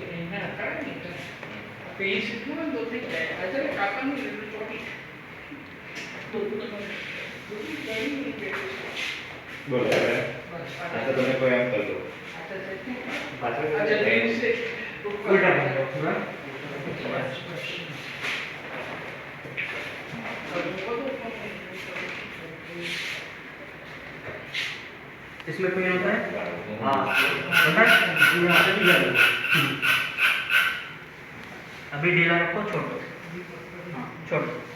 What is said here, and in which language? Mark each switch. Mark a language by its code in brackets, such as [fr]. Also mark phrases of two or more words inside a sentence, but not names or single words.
[id] Nah, kan gitu. Basic itu kan untuk kayak aja kapan nih lu coba. Boleh ya? Ada temen gue yang dulu. Ada musik. [hi] उल्टा बन जाओ पूरा इसमें पेन होता है हाँ होता है यहाँ से भी जाओ अभी ढीला रखो छोड़ो हाँ छोड़ो